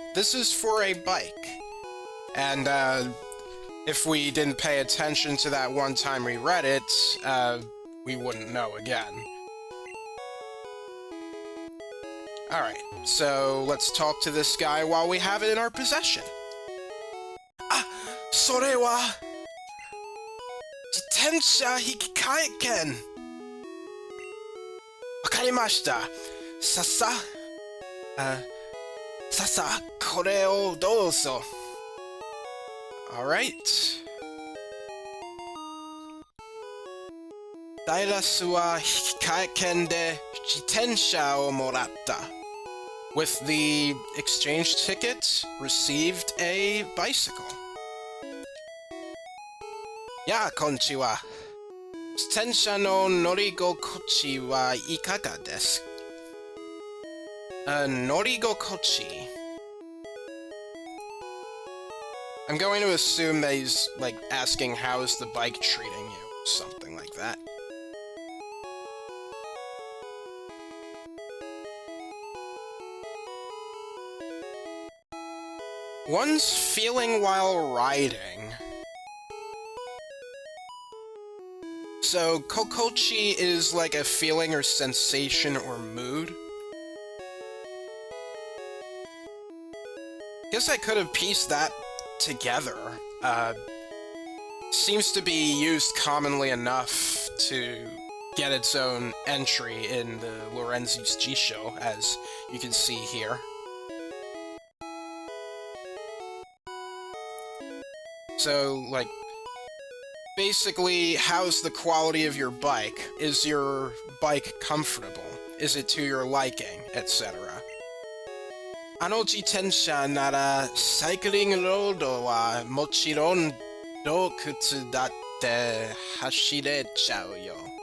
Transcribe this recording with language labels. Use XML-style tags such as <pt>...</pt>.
<en>This is for a bike. And, if we didn't pay attention to that one time we read it, we wouldn't know again. Alright, so let's talk to this guy while we have it in our possession.</en> <ja>Ah, それは自転車引き換え券。わかりました。さあ、これをどうぞ。</ja> <en>Alright.</en> <ja>ダイラスは引き換え券で自転車をもらった。</ja> <en>With the exchange ticket, received a bicycle.</en> <ja>やあ、こんにちは。自転車の乗り心地はいかがですか？乗り心地。</ja> <en>I'm going to assume that he's, like, asking how's the bike treating you, something like that. One's feeling while riding. So, kokochi is like a feeling or sensation or mood. Guess I could have pieced that together. Seems to be used commonly enough to get its own entry in the Lorenzi's Jisho, as you can see here. So, like, basically, how's the quality of your bike? Is your bike comfortable? Is it to your liking? Etc.</en> <ja>あの自転車ならサイクリングロードはもちろん洞窟だって走れちゃうよ。</ja>